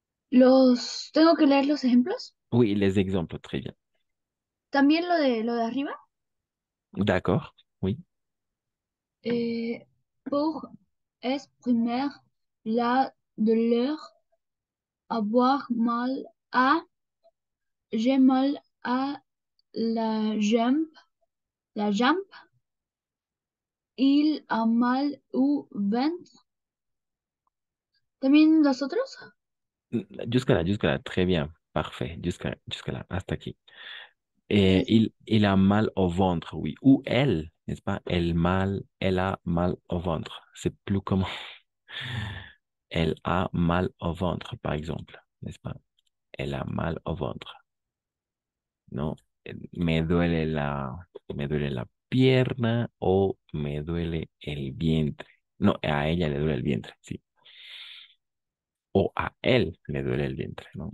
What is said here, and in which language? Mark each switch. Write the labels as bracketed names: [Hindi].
[Spanish] ¿Tengo que leer los ejemplos? [French] Oui, les exemples, très bien. [Spanish] ¿También lo de arriba? [French] D'accord, oui. Pour exprimer la douleur, avoir mal à, j'ai mal à la jambe, il a mal au ventre. [Spanish] ¿También los otros? [French] Jusque là, très bien, parfait. Jusque là, [Spanish] hasta aquí. [French] Et il a mal au ventre, oui. Ou elle, n'est-ce pas? Elle a mal au ventre. C'est plus comment. Elle a mal au ventre, par exemple, n'est-ce pas? Elle a mal au ventre. [Spanish] No, me duele la pierna o me duele el vientre. No, a ella le duele el vientre, sí. O a él le duele el vientre, ¿no?